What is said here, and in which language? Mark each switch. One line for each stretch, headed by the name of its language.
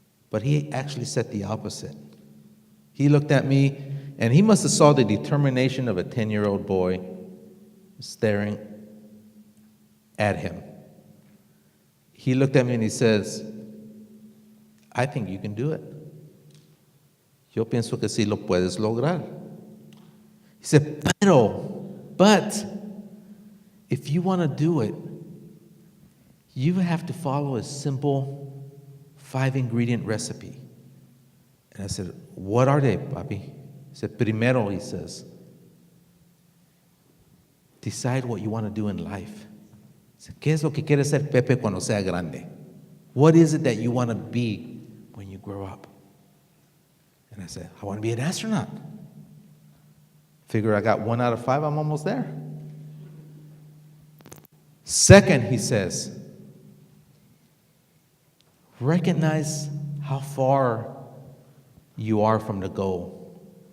English: But he actually said the opposite. He looked at me, and he must have saw the determination of a 10-year-old boy staring at him. He looked at me and he says, I think you can do it.
Spanish: Yo pienso que sí lo puedes lograr.
English: He said, but if you want to do it, you have to follow a simple 5-ingredient recipe. And I said, what are they, papi? He said, primero, he says, decide what you want to do in life. He said,
Spanish: ¿qué es lo que quiere ser Pepe cuando sea grande?
English: What is it that you want to be when you grow up? And I said, I want to be an astronaut. Figure I got 1 out of 5, I'm almost there. Second, he says, recognize how far you are from the goal.